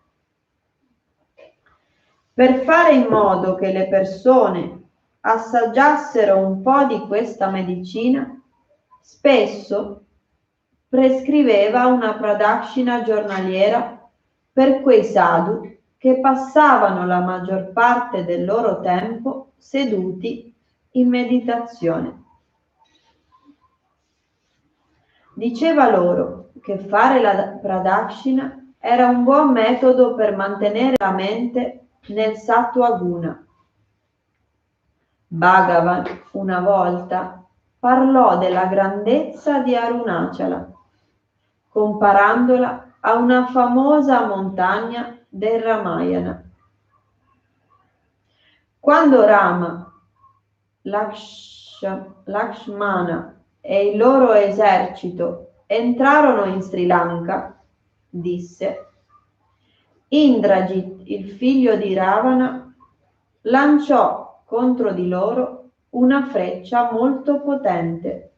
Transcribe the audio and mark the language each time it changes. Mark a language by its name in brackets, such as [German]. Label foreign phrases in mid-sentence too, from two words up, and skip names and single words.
[Italian] Per fare in modo che le persone assaggiassero un po' di questa medicina, spesso prescriveva una pradakshina giornaliera per quei sadhu che passavano la maggior parte del loro tempo seduti in meditazione. Diceva loro che fare la pradakshina era un buon metodo per mantenere la mente nel [Sanskrit] sattva guna. [Italian] Bhagavan una volta parlò della grandezza di Arunachala, comparandola a una famosa montagna del Ramayana. Quando Rama, Lakshmana e il loro esercito entrarono in Sri Lanka, disse, Indrajit, il figlio di Ravana, lanciò contro di loro una freccia molto potente.